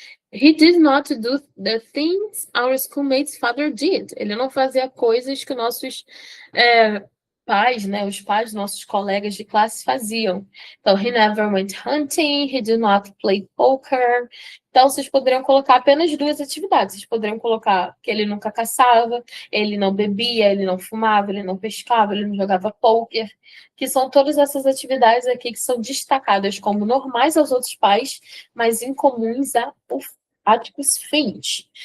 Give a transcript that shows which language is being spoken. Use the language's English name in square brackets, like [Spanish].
[English] He did not do the things our schoolmates' father did. [Portuguese] Ele não fazia coisas que nossos pais, né, os pais dos nossos colegas de classe faziam. Então, [English] he never went hunting, he did not play poker. [Portuguese] Então, vocês poderiam colocar apenas duas atividades. Vocês poderiam colocar que ele nunca caçava, ele não bebia, ele não fumava, ele não pescava, ele não jogava poker, que são todas essas atividades aqui que são destacadas como normais aos outros pais, mas incomuns a Atticus Finch.